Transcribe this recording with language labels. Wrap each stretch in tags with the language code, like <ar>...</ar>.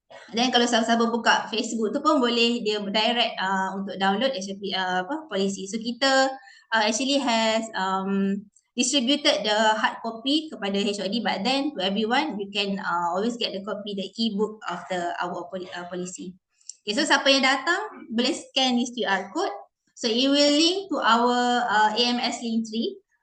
<ms>Dan kalau siapa-siapa buka Facebook tu pun boleh dia direct untuk download HRP policy.</ms> <en>So kita actually has distributed the hard copy kepada HOD, but then to everyone you can always get the copy, the e-book of our policy. Okay, so</en> <ms>siapa yang datang boleh</ms> <en>scan this QR code. So it will link to our AMS link tree.</en>